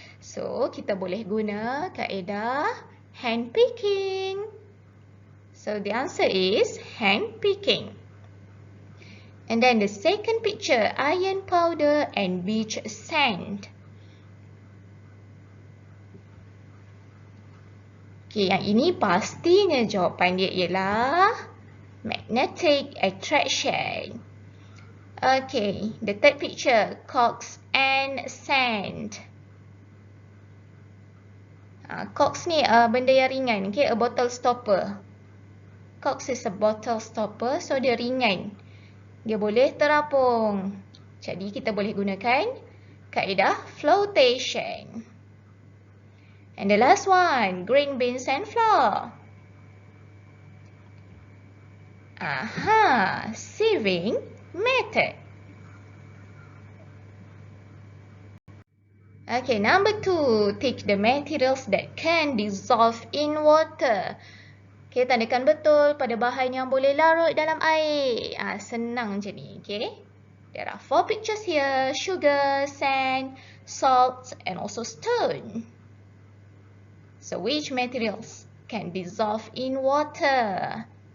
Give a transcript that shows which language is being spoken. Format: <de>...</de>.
<ms>So, kita boleh guna kaedah hand picking.</ms> <en>So, the answer is hand picking. And then the second picture, iron powder and beach sand.</en> <ms>Okay, yang ini pastinya jawapan dia ialah magnetic attraction.</ms> <en>Okay, the third picture, corks and sand. Corks</en> <ms>ni benda yang ringan,</ms> <en>okay, a bottle stopper. Corks is a bottle stopper, so</en> <ms>dia ringan. Dia boleh terapung. Jadi kita boleh gunakan kaedah flotation.</ms> <en>And the last one, green beans and flour. Aha, sieving method. Okay, number 2, take the materials that can dissolve in water.</en> <ms>Okay, tandakan betul pada bahan yang boleh larut dalam air. Senang je ni, okay.</ms> <en>There are 4 pictures here, sugar, sand, salt, and also stone. So, which materials can dissolve in water?</en>